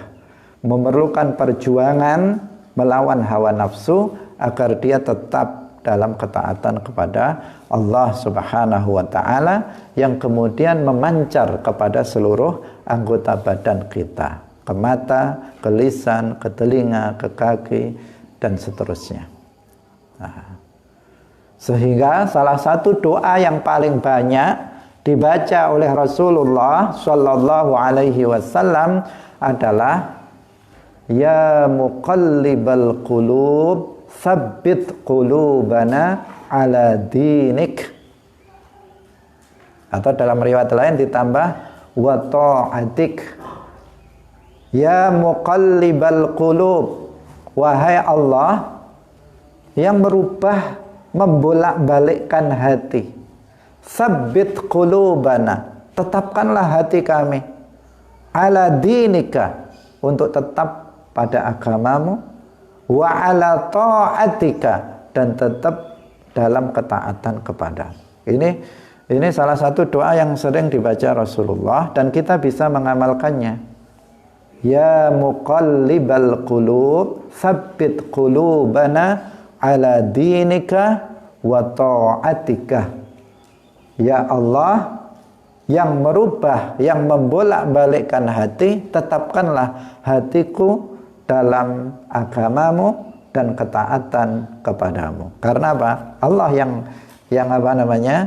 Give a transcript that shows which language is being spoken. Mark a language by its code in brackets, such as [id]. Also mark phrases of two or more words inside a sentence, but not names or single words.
[id] Memerlukan perjuangan melawan hawa nafsu agar dia tetap dalam ketaatan kepada Allah [ar] سبحانه وتعالى [id] yang kemudian memancar kepada seluruh anggota badan kita, ke mata, ke lisan, ke telinga, ke kaki dan seterusnya. Sehingga salah satu doa yang paling banyak dibaca oleh Rasulullah [ar] صلى الله عليه وسلم [id] adalah [ar] يا مقلب القلوب ثبت قلوبنا على دينك. [id] Atau dalam riwayat lain ditambah [ar] وطاعتك. يا مقلب القلوب, [id] wahai Allah yang merubah, membolak-balikkan hati. [ar] ثبت قلوبنا, [id] tetapkanlah hati kami [ar] على دينك, [id] untuk tetap pada agamamu, [ar] وعلى طاعتك, [id] dan tetap dalam ketaatan kepada. Ini salah satu doa yang sering dibaca Rasulullah dan kita bisa mengamalkannya. [ar] يا مقلب القلوب ثبت قلوبنا على دينك وطاعتك. [id] Ya Allah yang merubah, yang membolak-balikkan hati, tetapkanlah hatiku dalam agamamu dan ketaatan kepadamu. Karena apa? Allah yang apa namanya?